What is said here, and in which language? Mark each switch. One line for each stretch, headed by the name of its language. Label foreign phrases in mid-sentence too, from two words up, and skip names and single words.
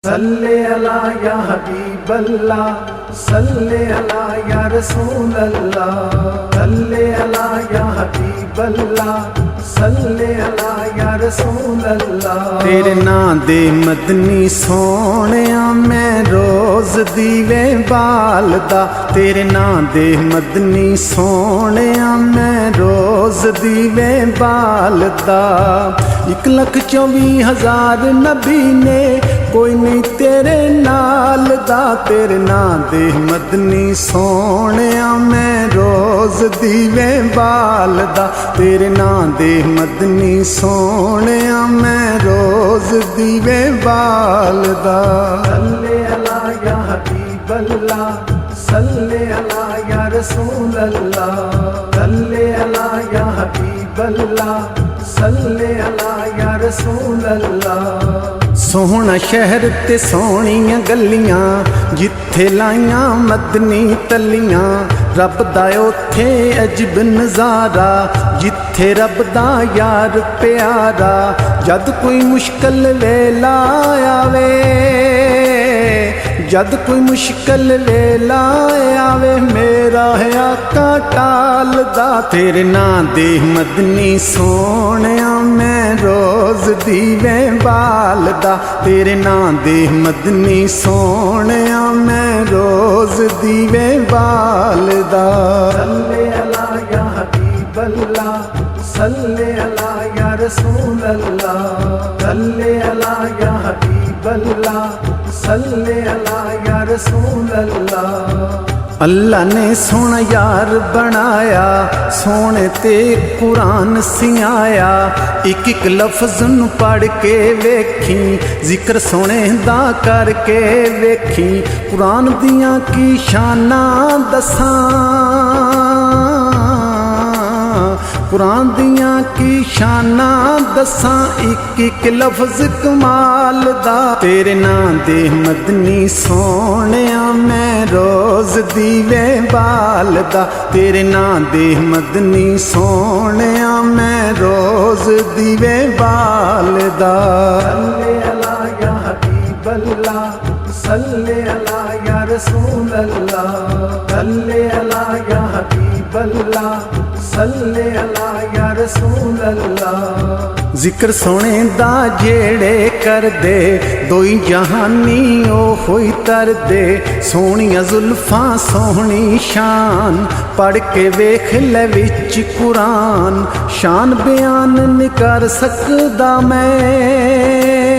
Arabic: صلّ على يا حبيب الله، صلّ على يا رسول الله، صلّ على يا حبيب الله، صلّ على يا رسول الله.
Punjabi: تیرے ناں دے مدنی سوہنیا میں روز دیوے بالدا، تیرے ناں دے مدنی سوہنیا میں روز دیوے بالدا. 1,24,000 نبی نے کوئی نہیں تیرے نال دا، تیرے ناں دے مدنی سوہنیا میں روز دیوے بالدا، تیرے ناں دے مدنی سوہنیا میں روز دیوے بالدا.
Arabic: صلّ على يا حبيب الله، صلّ على يا رسول الله، صلّ على يا حبيب الله، صلّ على يا رسول الله.
Punjabi: سوہنا شہر تے سوہنیاں گلیاں، جتھے لائیاں مدنی تلیاں، رب دا اوتھے عجب نظارہ، جتھے رب دا یار پیارا. جد کوئی مشکل ویلا آوے، جد کوئی مشکل ویلا آوے، میرا ہے آقا ٹالدا، تیرے ناں دے مدنی سوہنیا میں روز دیوے بالدا، تیرے ناں دے مدنی سوہنیا میں روز دیوے بالدا.
Arabic: صلّ على يا حبيب الله، صلّ على يا رسول الله، صلّ على يا حبيب الله، صلّ على يا رسول الله.
Punjabi: اللہ نے سوہنا یار بنایا، سوہنے تے قرآن سیایا، اک اک لفظ نوں پڑھ کے ویکھی، ذکر سوہنے دا کرکے ویکھی. قرآن دیاں کی شاناں دساں، قرآن دیاں کی شاناں دساں، اک اک لفظ کمال دا، تیرے ناں دے مدنی سوہنیا میں روز دیوے بالدا، تیرے ناں دے مدنی سوہنیا میں روز دیوے بالدا.
Arabic: صلّ على يا حبيب الله، صلّ على يا رسول الله، صلّ على يا حبيب الله، صلّ على يا رسول الله.
Punjabi: ذکر سوہنے دا جیہڑے کر دے، دوئی جہانی او ہوئی تر دے، سوہنیاں زلفاں سوہنی شان، پڑھ کے ویکھ لے وچ قرآن، شان بیان نہیں کر سکدا میں,